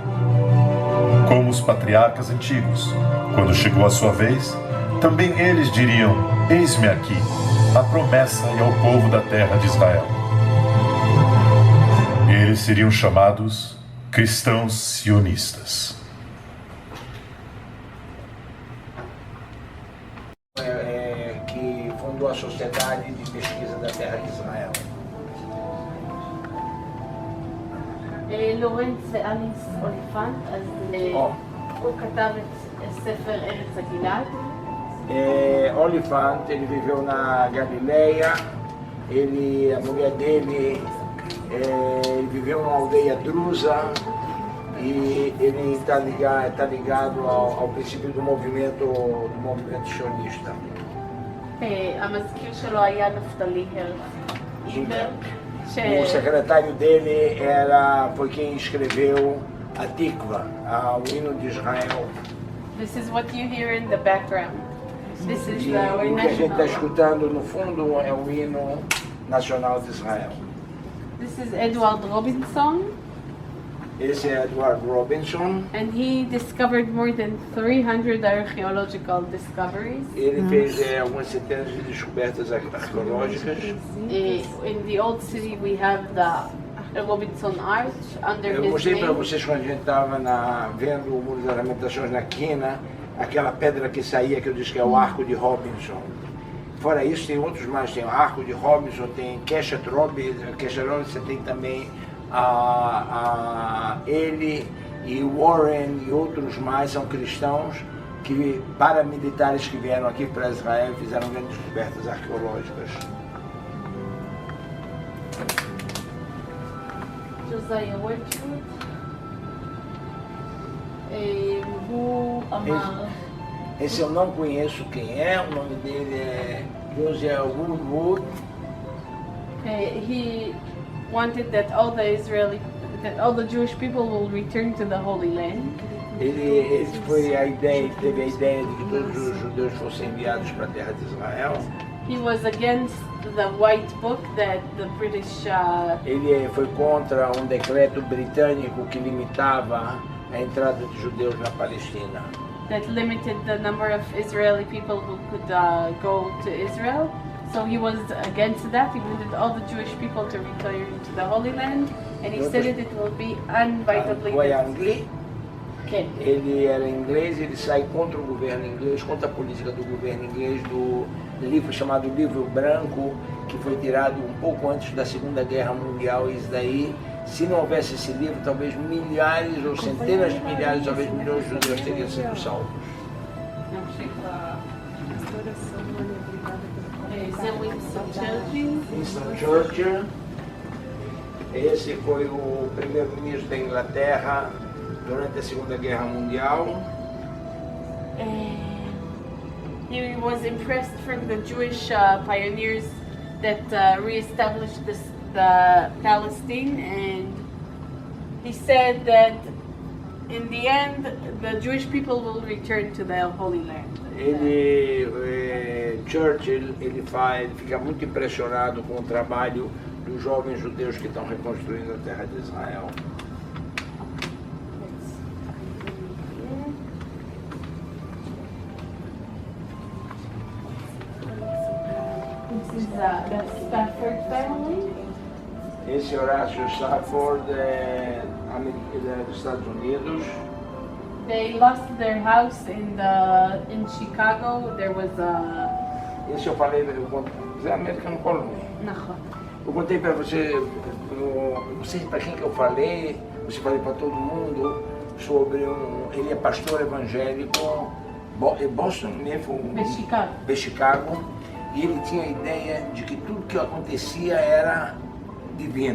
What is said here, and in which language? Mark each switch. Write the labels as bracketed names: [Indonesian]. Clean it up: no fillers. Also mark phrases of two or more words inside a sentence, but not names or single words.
[Portuguese] Como os patriarcas antigos, quando chegou a sua vez, também eles diriam: Eis-me aqui, a promessa e ao povo da terra de Israel. Eles seriam chamados cristãos sionistas. Que fundou a Sociedade de Pesquisa da Terra de Israel. [Hebrew] לורנץ ואליס אוליפנט, אז הוא כתב את ספר ארץ הגלעד. [Portuguese] Olifante, ele viveu na Galileia, a mulher dele ele viveu numa aldeia drusa e ele está ligado ao princípio do movimento sionista. [Hebrew] המזכיר שלו היה נפתלי הרץ. [Portuguese] O secretário dele foi quem escreveu a Tikva, o hino de Israel. [English] This is what you hear in the background. This is [Portuguese] E [English] our [Portuguese] o que a gente está [English] national. [Portuguese] escutando no fundo é o hino nacional de Israel. [English] This is Edward Robinson, [Portuguese] Esse é Edward Robinson. [English] and he discovered more than 300 archaeological discoveries. [Portuguese] Ele fez algumas centenas de descobertas arqueológicas. [English] In the old city we have the Robinson Arch under [Portuguese] Eu [English] his [Portuguese] mostrei para [English] name. [Portuguese] vocês quando a gente estava vendo o Muro das Lamentações na quina, aquela pedra que saía, que eu disse que é o Arco de Robinson. Fora isso, tem outros mais, tem o Arco de Robinson, tem Keshet Robinson, tem também ele e Warren e outros mais são cristãos paramilitares que vieram aqui para Israel e fizeram grandes descobertas arqueológicas. Josiah Wedgwood. [Hebrew] הוא אמר, [Portuguese] Esse eu não conheço quem é, o nome dele é Josiah Woodwood. [English] he wanted that all the Jewish people will return to the Holy Land. [Portuguese] Ele teve a ideia de que todos os judeus fossem enviados para a terra de Israel. [English] He was against the White Book that the British [Portuguese] Ele foi contra um decreto britânico que limitava a entrada de judeus na Palestina. [English] that limited the number of Israeli people who could go to Israel. So he was against that. He wanted all the Jewish people to return to the Holy Land, and he said it will be undividedly. [Portuguese] Foi Angli, Okay. ele era inglês, ele sai contra o governo inglês, contra a política do governo inglês, do livro chamado Livro Branco, que foi tirado um pouco antes da Segunda Guerra Mundial. E isso daí, se não houvesse esse livro, talvez milhares ou centenas de milhares, talvez milhões de judeus teriam sido salvos. [Hebrew] זה ווינסטון צ'רצ'יל. [Portuguese] Winston Churchill, esse foi o primeiro-ministro da Inglaterra durante a Segunda Guerra Mundial. [English] he was impressed from the Jewish pioneers that re-established the Palestine, and he said that in the end the Jewish people will return to their Holy Land. [Portuguese] Churchill, ele fica muito impressionado com o trabalho dos jovens judeus que estão reconstruindo a terra de Israel. [English] This is the Stafford family. [Portuguese] Esse Horácio Stafford é dos Estados Unidos. [English] They lost their house in Chicago. There was a... [Portuguese] Esse eu falei, é American Colony. [Hebrew] נכון. [Portuguese] Eu contei para você, não sei para quem que eu falei para todo mundo sobre ele é pastor evangélico em Boston, mesmo, Chicago, e ele tinha a ideia de que tudo que acontecia era divino.